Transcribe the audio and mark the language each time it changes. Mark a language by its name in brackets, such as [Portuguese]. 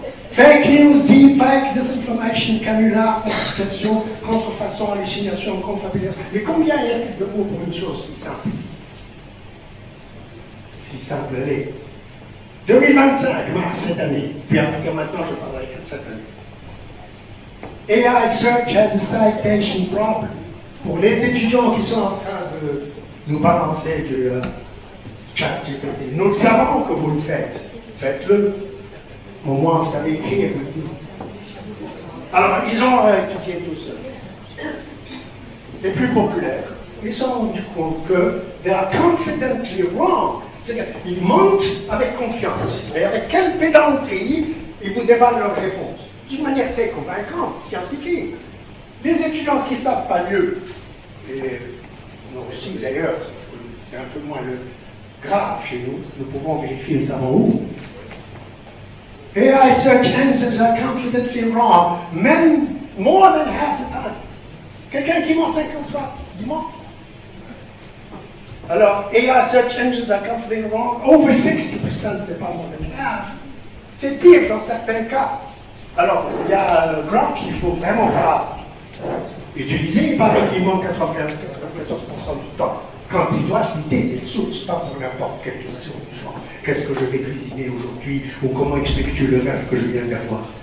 [French] Fake news, deepfake, disinformation, canular, falsification, contrefaçon, hallucination, confabulation. Mais combien y a-t-il de mots pour une chose si simple? Si simple elle est. 2025, mars cette année, puis à partir maintenant je parlerai de cette année. [English] AI search has a citation problem. [French] Pour les étudiants qui sont en train de nous balancer du ChatGPT, nous le savons que vous le faites. Faites-le. Au moins vous savez écrire. Alors ils ont étudié tout ça. Les plus populaires, ils se sont rendus compte que [English] they are confidently wrong. [French] C'est-à-dire, ils mentent avec confiance. Et avec quelle pédanterie ils vous déballent leurs réponses. D'une manière très convaincante, scientifique. Les étudiants qui ne savent pas mieux, et nous aussi d'ailleurs, c'est un peu moins le grave chez nous, nous pouvons vérifier, nous savons où. [English] AI search answers are confidently wrong, même more than half the time. [French] Quelqu'un qui ment 50 fois, il ment. [English] Alors, AI search engines are confidently wrong, over 60%, [French] c'est pas [English] more than half. [French] C'est pire dans certains cas. Alors, il y a Grok qu'il ne faut vraiment pas utiliser, il paraît qu'il manque 94% du temps, quand il doit citer des sources, pas pour n'importe quelle question du genre. Qu'est-ce que je vais cuisiner aujourd'hui, ou comment expliques-tu le rêve que je viens d'avoir?